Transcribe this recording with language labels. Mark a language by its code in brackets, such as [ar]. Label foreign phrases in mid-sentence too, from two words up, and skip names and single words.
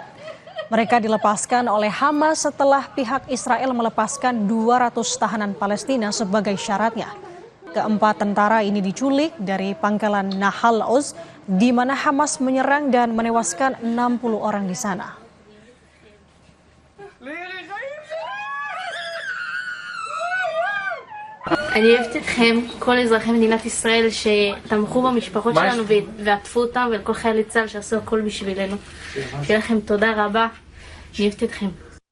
[id] Mereka dilepaskan oleh Hamas setelah pihak Israel melepaskan 200 tahanan Palestina sebagai syaratnya. Keempat tentara ini diculik dari pangkalan Nahal Oz, di mana Hamas menyerang dan menewaskan 60 orang di sana. [he] אני אוהבת אתכם, כל אזרחי מדינת ישראל שתמכו במשפחות שלנו ועטפו אותם, ולכל חיילי צה"ל שעשו הכל בשבילנו. שיהיה לכם תודה רבה, אני אוהבת אתכם.